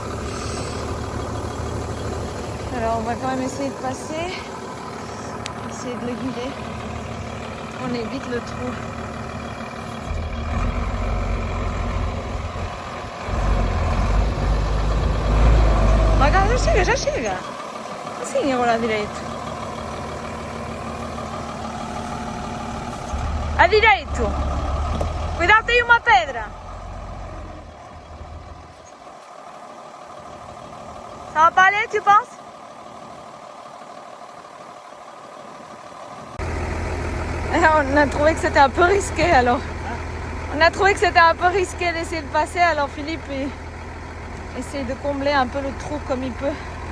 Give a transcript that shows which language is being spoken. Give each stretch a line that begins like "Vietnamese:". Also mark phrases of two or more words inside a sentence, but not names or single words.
French: Alors on va quand même essayer de passer, essayer de le guider. On évite le trou.
Portuguese: Raga, já chega. Assim, agora à direita. À direito. Cuidado, tem uma pedra.
French: Ça va pas aller, tu penses? On a trouvé que c'était un peu risqué alors. On a trouvé que c'était un peu risqué d'essayer de passer, alors Philippe essaye de combler un peu le trou comme il peut.